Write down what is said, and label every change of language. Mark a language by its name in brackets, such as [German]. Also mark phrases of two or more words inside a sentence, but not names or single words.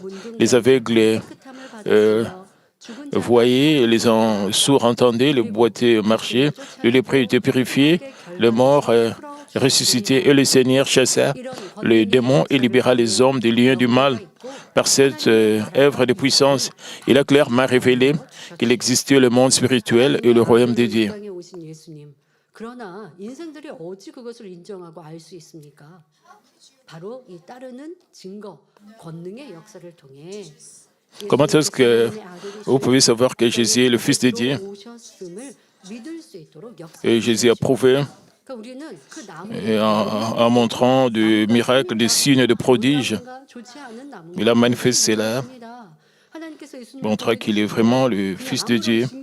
[French] Les aveugles voyaient, les sourds entendaient, les boiteux marchaient, le lépreux était purifié, le mort ressuscité et le Seigneur chassa les démons et libéra les hommes des liens du mal. Par cette œuvre de puissance, il a clairement révélé qu'il existait le monde spirituel et le royaume de Dieu. [Korean] 그러나 인생들이 어찌 그것을 인정하고 알 수 있습니까? 바로 이 따르는 증거, 권능의 역사를 통해 [French] Comment est-ce que vous pouvez savoir que Jésus est le Fils de Dieu? Et Jésus a prouvé en montrant des miracles, des signes, des prodiges. Il a manifesté là, montrant qu'il est vraiment le Fils de Dieu.